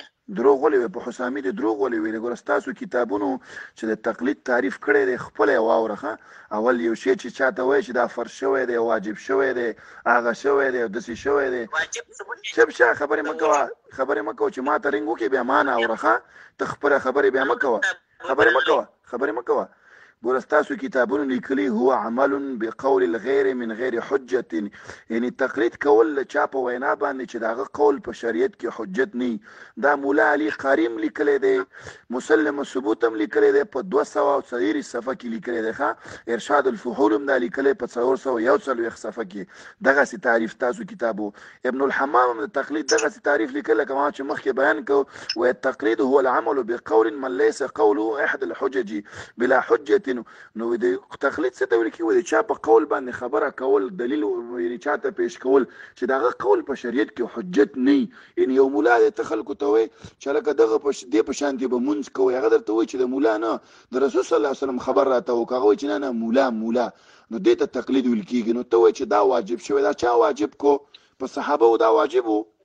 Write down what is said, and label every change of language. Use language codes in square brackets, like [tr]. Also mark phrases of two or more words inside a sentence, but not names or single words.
[ps] دروغ ولې وی په حسامي دی دروغ ولې وی ګوره ستاسو کتابونو چې د تقلید تعریف کړی دی خپل یې واوره اول یو شی چې چاته وایي چې دا فرض شوی دی واجب شوی دی هغه شوی دی داسې شوی دی شپ شه خبرې مه کوه چې ما ته رنګ وکړې بیا ما نه اوره ته خپله خبرې بیا مه کوه خبرې مه کوه ګوره ستاسو کتابونو لیکلي [ar] هو عمل بقول الغیر من غیر حجت [ps] یعنی تقلید کول له چا په وینا باندې چې د هغه قول په شریعت کې حجت نه دا مولا علي قاري هم لیکلی دی مسلم ثبوت هم لیکلی دی په 240 صفحه کې لیکلی دی ښه ارشاد الفحول هم دا لیکلی په 441 صفحه کې دغسې تعریف تاسو کتابو ابن الحمام هم د تقلید دغسې تعریف لیکلی لکه ما چې مخکې بیان کوو وایي [ar] التقلید هو العمل بقول من ليس قوله احد الحجج بلا حجة [ps] نو د تقلید څه ته ویل کېږي د چا په قول باندې خبره کول دلیل یعنې چاته پیش کول چې د هغه قول په شریعت کې حجت نه وي یعنې یو مولا دی ته خلکو ته وایي چې هلکه دغه دې په شانتې به مونځ کوئ هغه درته وایي چې د مولا نه د رسول [ar] صلی الله علیه وسلم [ps] خبر راته وکړه هغه وایي چې نه مولا نو دې ته تقلید ویل کېږي نو ته وایي چې دا واجب شوی دا چا واجب کو په صحابه دا واجب و